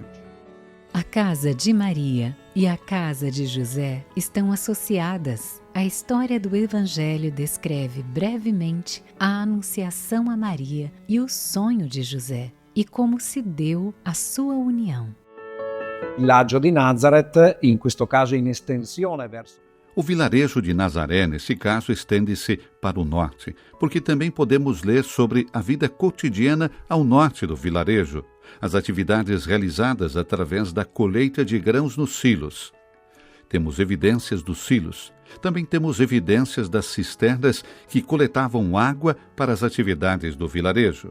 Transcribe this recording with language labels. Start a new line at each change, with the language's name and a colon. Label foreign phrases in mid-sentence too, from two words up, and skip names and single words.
Portuguese: A casa de Maria e a casa de José estão associadas. A história do Evangelho descreve brevemente a anunciação a Maria e o sonho de José, e como se deu a sua união.
Italian: Il villaggio di Nazareth, in questo caso in estensione verso...
Portuguese: O vilarejo de Nazaré, nesse caso, estende-se para o norte, porque também podemos ler sobre a vida cotidiana ao norte do vilarejo, as atividades realizadas através da colheita de grãos nos silos. Temos evidências dos silos. Também temos evidências das cisternas que coletavam água para as atividades do vilarejo.